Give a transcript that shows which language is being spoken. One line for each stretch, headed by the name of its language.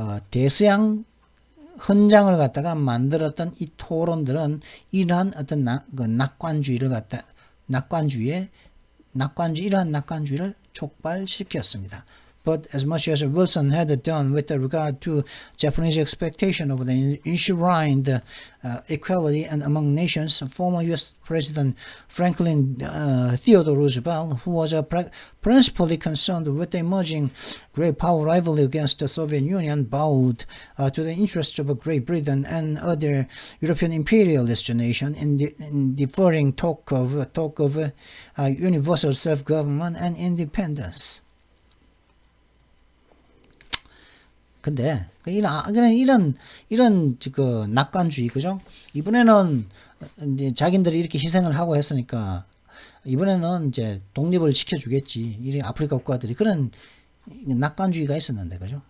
Korean: 대서양 헌장을 갖다가 만들었던 이 토론들은 이러한 어떤 이러한 낙관주의를 촉발시켰습니다.
English: But as much as Wilson had done with regard to Japanese expectation of the enshrined equality and among nations, former U.S. President Franklin Theodore Roosevelt, who was principally concerned with the emerging great power rivalry against the Soviet Union, bowed to the interests of Great Britain and other European imperialist nations in deferring talk of universal self-government and independence.
Korean: 근데 이런 그 낙관주의, 그죠? 이번에는 이제 자기들이 이렇게 희생을 하고 했으니까 이번에는 이제 독립을 지켜주겠지. 이 아프리카 국가들이 그런 낙관주의가 있었는데, 그죠?